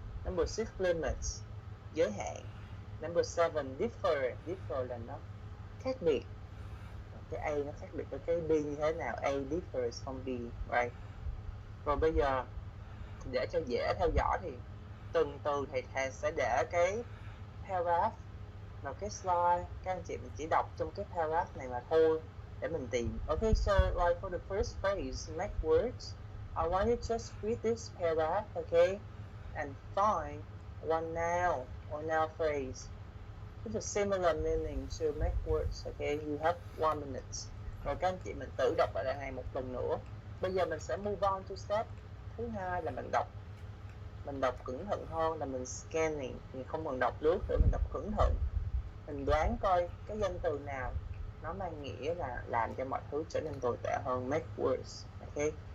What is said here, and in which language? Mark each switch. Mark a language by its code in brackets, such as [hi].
[vi] Number 6, limits, giới hạn. Number 7, differ là nó khác biệt, cái A nó khác biệt với cái B như thế nào. [en] A differs from B, right? [vi] Rồi bây giờ để cho dễ theo dõi thì từng từ thầy sẽ để cái paragraph vào cái slide, các anh chị mình chỉ đọc trong cái paragraph này mà thôi để mình tìm. [en] Okay, so like for the first phrase, make words, I want you to just read this paragraph, okay, and find one noun or noun phrase with a similar meaning to make words. Okay, you have 1 minute. [vi] Rồi các anh chị mình tự đọc lại đoạn này một lần nữa. Bây giờ mình sẽ [en] move on to step [vi] thứ 2 là mình đọc cẩn thận hơn, là mình scanning, mình không còn đọc lướt nữa, mình đọc cẩn thận, mình đoán coi cái danh từ nào nó mang nghĩa là làm cho mọi thứ trở nên tồi tệ hơn. Make worse. Ok.